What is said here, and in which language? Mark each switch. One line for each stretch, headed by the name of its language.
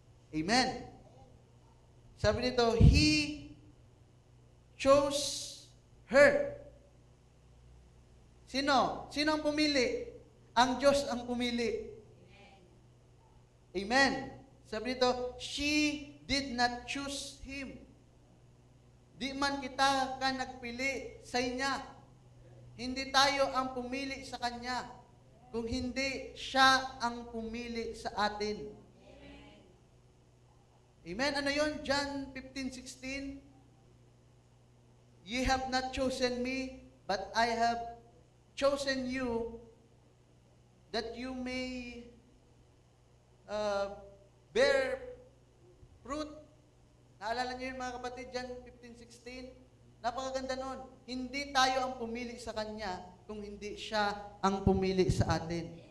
Filipino: Amen. Sabi nito,
English: He chose her.
Filipino: Sino? Sino ang pumili? Ang Diyos ang pumili. Amen. Sabi nito,
English: she did not choose him.
Cebuano: Di man kita ka nagpili sa inya.
Filipino: Hindi tayo ang pumili sa Kanya. Kung hindi, Siya ang pumili sa atin. Amen? Ano yun? John 15:16.
English: Ye have not chosen me, but I have chosen you that you may bear fruit.
Filipino: Naalala niyo yun mga kapatid, John 15:16? Napakaganda nun. Hindi tayo ang pumili sa Kanya kung hindi Siya ang pumili sa atin.